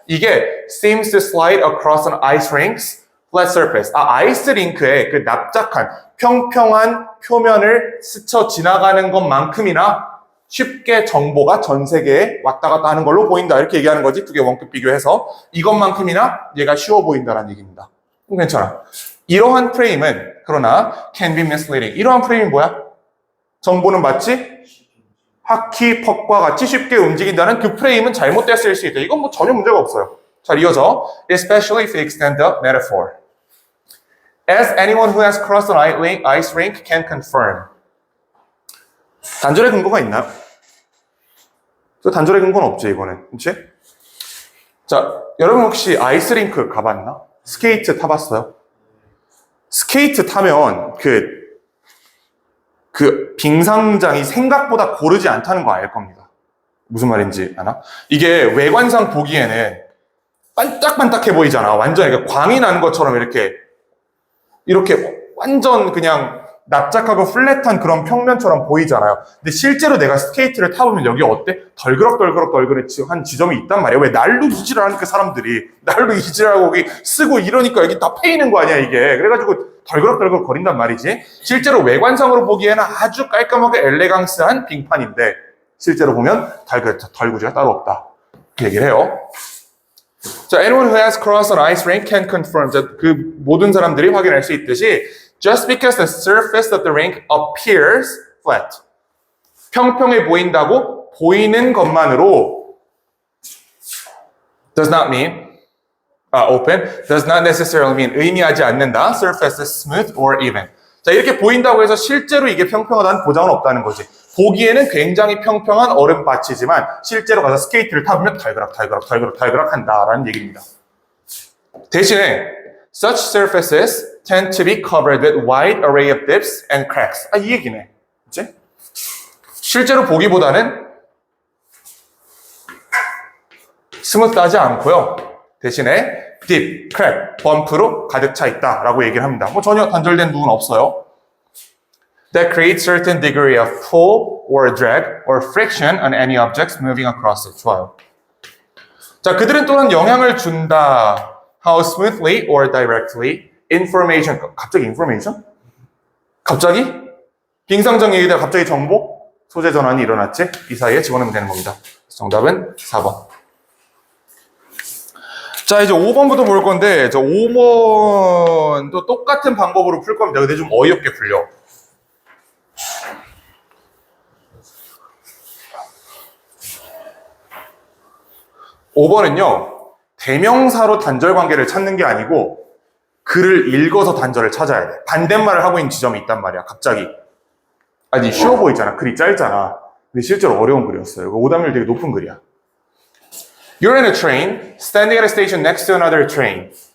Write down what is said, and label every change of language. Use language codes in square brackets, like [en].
[ko] 이게 [en] seems to slide across an ice rink's flat surface. [ko] 아이스 링크의 그 납작한 평평한 표면을 스쳐 지나가는 것만큼이나 쉽게 정보가 전 세계에 왔다 갔다 하는 걸로 보인다. 이렇게 얘기하는 거지. 두 개 원급 비교해서 이것만큼이나 얘가 쉬워 보인다라는 얘기입니다. 괜찮아. 이러한 프레임은 그러나 [en] can be misleading. [ko] 이러한 프레임이 뭐야? 정보는 마치 하키 퍽과 같이 쉽게 움직인다는 그 프레임은 잘못되어 쓰일 수 있다. 이건 뭐 전혀 문제가 없어요. 자, 이어서 [en] especially if you extend the metaphor. As anyone who has crossed an ice rink can confirm. [ko] 단절의 근거가 있나요? 단절의 근거는 없지, 이거는. 그치? 자, 여러분 혹시 아이스링크 가봤나? 스케이트 타봤어요? 스케이트 타면 그 빙상장이 생각보다 고르지 않다는 거 알 겁니다. 무슨 말인지 아나? 이게 외관상 보기에는 반짝반짝해 보이잖아. 완전 광이 나는 것처럼 이렇게 완전 그냥 납작하고 플랫한 그런 평면처럼 보이잖아요. 근데 실제로 내가 스케이트를 타보면 여기 어때? 덜그럭한 지점이 있단 말이에요. 왜? 날로 이질을 하니까 사람들이. 날로 이질하고 여기 쓰고 이러니까 여기 다 패이는 거 아니야, 이게. 그래가지고 덜그럭 거린단 말이지. 실제로 외관상으로 보기에는 아주 깔끔하게 엘레강스한 빙판인데 실제로 보면 덜구지가 따로 없다. 그 얘기를 해요. [en] 자, anyone who has crossed an ice rink can confirm. [ko] 그 모든 사람들이 확인할 수 있듯이 [en] just because the surface of the rink appears flat. [ko] 평평해 보인다고 보이는 것만으로 [en] does not mean open, does not necessarily mean [ko] 의미하지 않는다. [en] surface is smooth or even. [ko] 자, 이렇게 보인다고 해서 실제로 이게 평평하다는 보장은 없다는 거지. 보기에는 굉장히 평평한 얼음밭이지만 실제로 가서 스케이트를 타보면 덜그럭 한다라는 얘기입니다. 대신에 [en] such surfaces tend to be covered with wide array of dips and cracks. [ko] 이 얘기네. 그치? 실제로 보기보다는 스무스하지 않고요. 대신에 dip, crack, 범프로 가득 차 있다라고 얘기를 합니다. 뭐 전혀 단절된 부분 없어요. [en] That creates certain degree of pull or drag or friction on any objects moving across it. [ko] 좋아요. 자, 그들은 또한 영향을 준다. [en] How smoothly or directly information. [ko] 갑자기 information? 갑자기? 빙상정 얘기다 갑자기 정보? 소재 전환이 일어났지? 이 사이에 집어넣으면 되는 겁니다. 정답은 4번. 자, 이제 5번부터 볼 건데, 저 5번도 똑같은 방법으로 풀 겁니다. 근데 좀 어이없게 풀려. 5번은요, 대명사로 단절 관계를 찾는 게 아니고, 글을 읽어서 단절을 찾아야 돼. 반대말을 하고 있는 지점이 있단 말이야, 갑자기. 아니, 쉬워 보이잖아. 글이 짧잖아. 근데 실제로 어려운 글이었어요. 오답률 되게 높은 글이야. [en] You're in a train, standing at a station next to another train.